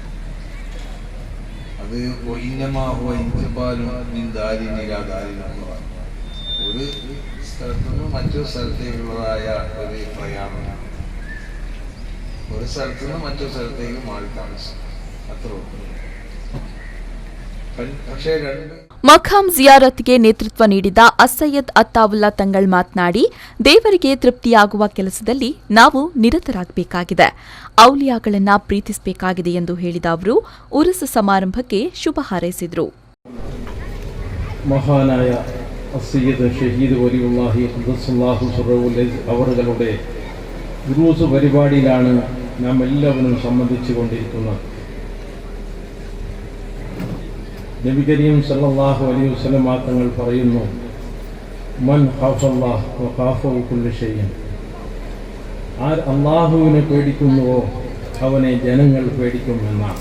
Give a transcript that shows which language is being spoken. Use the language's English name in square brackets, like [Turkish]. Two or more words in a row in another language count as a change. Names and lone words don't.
[Malayalam] അത് [Arabic] إنما هو انتقال من دار إلى دار [Malayalam] എന്നുള്ളതാണ്. ഒരു സ്ഥലത്തു നിന്ന് മറ്റൊരു സ്ഥലത്തേക്കുള്ളതായ ഒരു പ്രയാണം, ഒരു സ്ഥലത്തു നിന്ന് മറ്റൊരു സ്ഥലത്തേക്ക് മാറി താമസം, അത്രേ ഉള്ളൂ. പക്ഷേ [Kannada] ಮಖಾಂ ಜಿಯಾರತ್ಗೆ ನೇತೃತ್ವ ನೀಡಿದ ಅಸಯ್ಯದ್ ಅತ್ತಾವುಲ್ಲಾ ತಂಗಳ್ ಮಾತನಾಡಿ, ದೇವರಿಗೆ ತೃಪ್ತಿಯಾಗುವ ಕೆಲಸದಲ್ಲಿ ನಾವು ನಿರತರಾಗಬೇಕಾಗಿದೆ, ಔಲಿಯಾಗಳನ್ನ ಪ್ರೀತಿಸಬೇಕಾಗಿದೆ ಎಂದು ಹೇಳಿದ ಅವರು ಉರುಸ್ ಸಮಾರಂಭಕ್ಕೆ ಶುಭ ಹಾರೈಸಿದರು. [Malayalam] ಮಹಾನಾಯ ಅಸಯ್ಯದ್ ಶಹೀದ್ ವಲಿಯುಲ್ಲಾಹಿ [Arabic] قدس الله سره [Malayalam] അവരുടെ ഉറൂസ് പരിപാടിയിലാണ് നാം എല്ലാവരും സംബന്ധിച്ചു കൊണ്ടിരിക്കുന്നത്. നബി കരീം [Arabic] صلى الله عليه وسلم [Malayalam] തങ്ങൾ പറയുന്നു, [Arabic] من خاف الله خافه كل شيء, [Malayalam] ആർ അല്ലാഹുവിനെ പേടിക്കുന്നുവോ അവനെ ജനങ്ങൾ പേടിക്കുമെന്നാണ്.